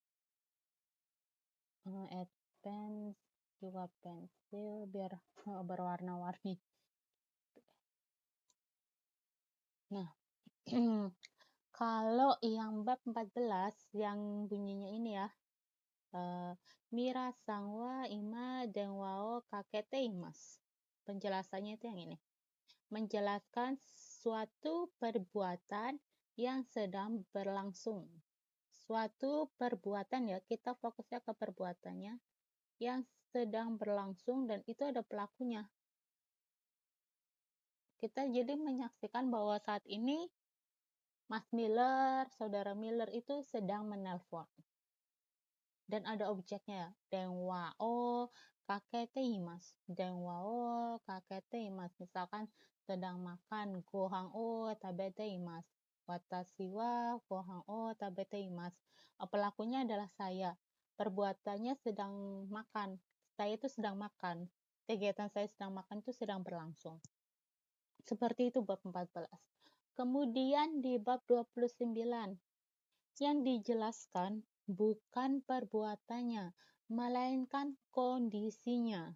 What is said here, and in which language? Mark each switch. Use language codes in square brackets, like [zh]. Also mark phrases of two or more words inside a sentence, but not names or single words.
[id] Advance juga pensil biar berwarna-warni. Nah, kalau yang bab 14 yang bunyinya ini ya. [ja] ミラさんは今電話をかけています. [id] Penjelasannya itu yang ini. Menjelaskan suatu perbuatan yang sedang berlangsung. Suatu perbuatan ya, kita fokusnya ke perbuatannya yang sedang berlangsung dan itu ada pelakunya. Kita jadi menyaksikan bahwa saat ini Mas Miller, saudara Miller itu sedang menelpon. Dan ada objeknya, [ja] 電話をかけています. 電話をかけています. [id] Misalkan sedang makan, [ja] ご飯を食べています. 私はご飯を食べています. [id] Pelakunya adalah saya. Perbuatannya sedang makan. Saya itu sedang makan. Kegiatan saya sedang makan itu sedang berlangsung. Seperti itu bab 14. Kemudian di bab 29 yang dijelaskan bukan perbuatannya, melainkan kondisinya.